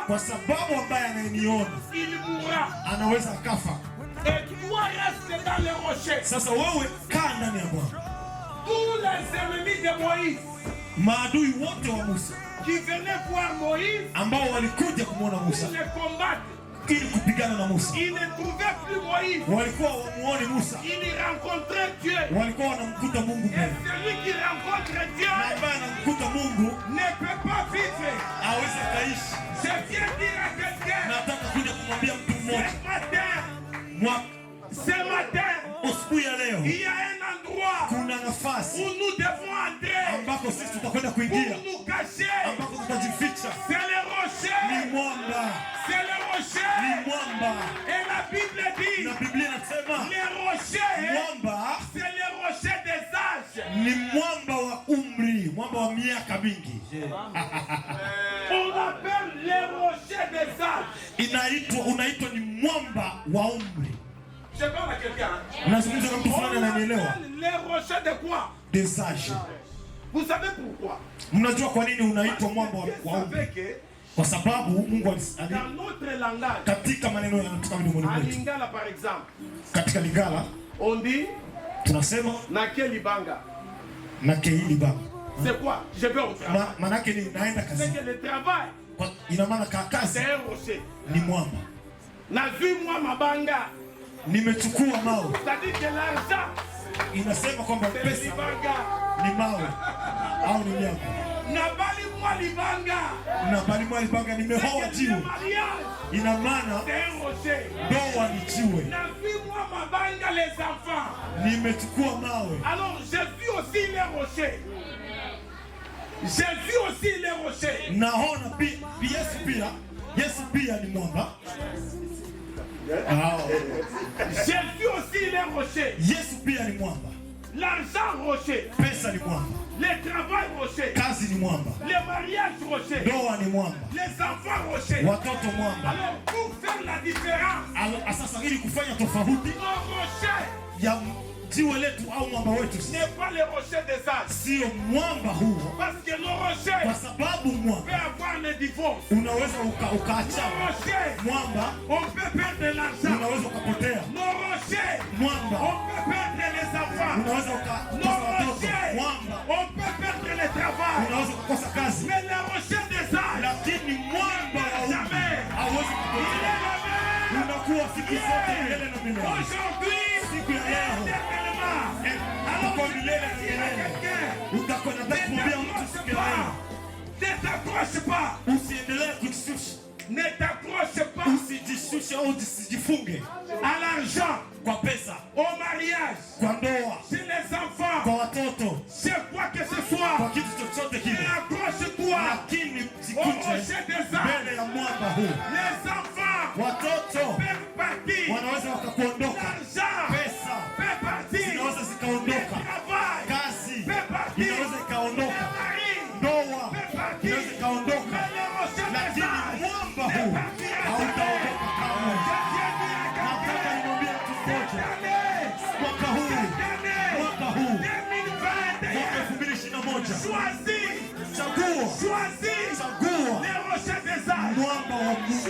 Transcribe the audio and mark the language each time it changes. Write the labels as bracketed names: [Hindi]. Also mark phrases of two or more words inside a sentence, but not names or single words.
[Swahili] kwa sababu ambaye anayeniona [French] il mourra. [Swahili] anaweza akafa. [French] Et toi reste dans le rocher. [Swahili] Sasa wewe kaa ndani ya mwamba. [French] Tous les ennemis de Moïse [Swahili] Maadui wote wa Musa [French] qui venaient voir Moïse, [Swahili] ambao walikuja kumwona Musa [French] ils le combattent. [Swahili] ili kupigana na Musa, [French] Ils ne trouvaient plus Moïse. [Swahili] walikuwa wamuone Musa, [French] Ils y rencontraient Dieu. [Swahili] walikuwa wanamkuta Mungu [French] Et [Swahili] mbele, [French] celui qui rencontre Dieu [Swahili] na ambaye anamkuta Mungu [French] ne peut pas vivre. [Swahili] aweze akaishi. [French] Je viens dire à quelqu'un, [Swahili] Nataka kuja kumwambia mtu mmoja [French] ce matin, [Swahili] asubuhi ya leo, [French] il y a un endroit [Swahili] kuna nafasi [French] où nous devons entrer [Swahili] ambako sisi tutakwenda [French] pour [Swahili] kuingia, [French] nous cacher. [Swahili] ambako tutajificha. [French] C'est le rocher. [Swahili] Ni mwamba, [French] C'est le [Swahili] ni [French] rocher. [Swahili] mwamba. [French] Et la Bible dit, [Swahili] Na Biblia inasema [French] les rochers, [Swahili] mwamba [French] c'est les rochers des âges. [Swahili] ni mwamba wa umri, mwamba wa miaka mingi. [French] On appelle les rochers des âges. [Swahili] Unaitwa ni mwamba wa umri. [French] Je parle à quelqu'un. [Swahili] Nazungumza na mtu fulani [French] On [Swahili] ananielewa. [French] appelle les rochers de quoi? Des âges. Vous savez pourquoi? [Swahili] Mnajua kwa nini unaitwa mwamba [French] Vous [Swahili] wa umri? [French] savez que [Swahili] Kwa sababu Mungu [French] dans notre langage, [Swahili] katika maneno yanatoka midomoni [French] en [Swahili] mwetu. [French] lingala par exemple, [Swahili] Katika Lingala [French] on dit [Swahili] tunasema [Lingala] nakelibanga. na keili baba. [French] C'est quoi? Je vais au travail. [Swahili] Manake ni naenda [French] C'est [Swahili] kazi. [French] que le travail, [Swahili] Ina maana kazi [French] c'est un rocher. [Swahili] ni mwamba. [Lingala] Na vu moi mabanga. [Swahili] Nimechukua mawe. [French] C'est-à-dire que l'argent, [Swahili] Inasema kwamba [French] c'est le [Swahili] pesa [Lingala] libanga. [Swahili] ni mawe au ni nyama. [Lingala] Na bali na balimwa libanga [Swahili] nimehoa jiwe. Ina maana ndoa ni jiwe. Nimechukua mawe. [French] Alors j'ai vu aussi les rochers. J'ai vu aussi les rochers. [Swahili] Naona Yesu pia ni mwamba. [French] J'ai vu aussi les rochers. [Swahili] Yesu pia ni mwamba. [French] L'argent rocher. [Swahili] Pesa ni mwamba. [French] Le travail rocher. [Swahili] Kazi ni mwamba. [French] Le mariage rocher. [Swahili] Ndoa ni mwamba. [French] Les enfants rocher. [Swahili] Watoto mwamba. [French] Alors pour faire la différence. [Swahili] Sasa ili kufanya tofauti [French] rocher [Swahili] ya jiwe letu au mwamba wetu [French] n'est pas le rocher des âges. [Swahili] Sio mwamba huo. [French] Parce que le rocher [Swahili] kwa sababu mwamba [French] peut avoir un divorce. [Swahili] Unaweza ukaacha mwamba, [French] on peut perdre l'argent. [Swahili] Unaweza ukapotea. [French] Le rocher [Swahili] mwamba, [French] on peut perdre les enfants. [Swahili] Unaweza ukakosa watoto. Mwamba, [French] on peut perdre le travail. [Swahili] Unaweza kukosa kazi. [French] Mais le rocher des âges, [Swahili] lakini mwamba hauwezi kupotea. Unakuwa siku zote milele na milele. [French] Aujourd'hui, [Swahili] siku ya leo utakuwa milele na milele. Utakwenda kumwambia mtu siku ya leo, [French] ne t'accroche pas. [Swahili] Usiendelee kujishusha. [French] Ne t'accroche pas. [Swahili] Usijishushe au usijifunge. [French] À l'argent, [Swahili] kwa pesa, [French] au mariage, [Swahili] kwa ndoa, [French] chez les enfants, [Swahili] kwa watoto, [French] c'est quoi que ce soit. [Swahili] Kwa kitu chochote kile. [French] Accroche-toi. [Swahili] Lakini jikute mbele ya mwamba huu. [French] Les enfants, [Swahili] watoto [French] peuvent partir. [Swahili] Wanaweza wakakuondoka. [French] L'argent, [Swahili] pesa [French] peut partir. [Swahili] Zinaweza zikaondoka. Kazi inaweza ikaondoka. Ndoa inaweza ikaondoka. Lakini mwamba huu hautaondoka kamwe. Nataka nimwambie mtu mmoja, mwaka huu 2021, chagua mwamba wa Mungu.